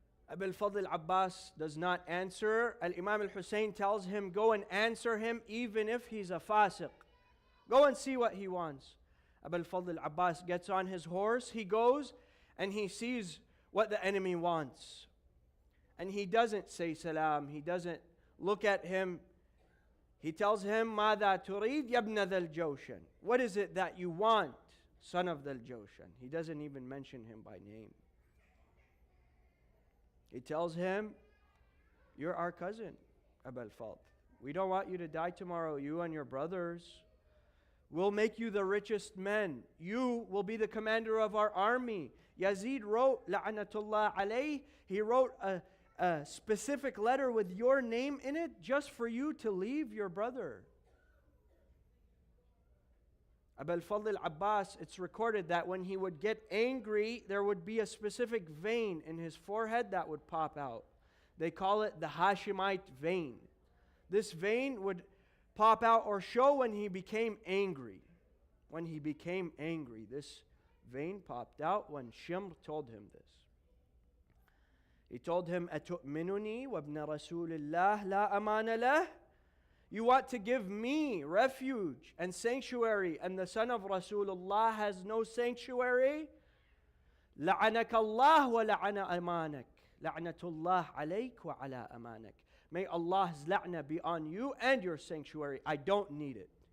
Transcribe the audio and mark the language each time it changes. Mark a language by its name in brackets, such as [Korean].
[English] Abu al-Fadl Abbas does not answer. Al-Imam al-Hussein tells him, go and answer him even if he's a fasiq. Go and see what he wants. Abu al-Fadl Abbas gets on his horse. He goes and he sees what the enemy wants. And he doesn't say salam. He doesn't look at him. He tells him, [Arabic] ماذا تريد يا ابن ذا الجوشن? [English] What is it that you want, son of the Joshan? He doesn't even mention him by name. He tells him, you're our cousin, Abu al-Fadl. We don't want you to die tomorrow, you and your brothers. We'll make you the richest men. You will be the commander of our army. Yazid wrote, [Arabic] la'anatullah alayh, [English] he wrote a specific letter with your name in it just for you to leave your brother. Abu al-Fadl Abbas, it's recorded that when he would get angry, there would be a specific vein in his forehead that would pop out. They call it the Hashemite vein. This vein would pop out or show when he became angry. When he became angry, this vein popped out when Shimr told him this. He told him, [Arabic] أَتُؤْمِنُنِي وَابْنَ رَسُولِ اللَّهِ لَا أَمَانَ لَهِ? [English] You want to give me refuge and sanctuary, and the son of Rasulullah has no sanctuary? [Arabic] لَعَنَكَ اللَّهُ وَلَعَنَ أَمَانَكَ لَعْنَةُ اللَّهِ عَلَيْكَ وَعَلَى أَمَانَكَ. [English] May Allah's la'na be on you and your sanctuary. I don't need it.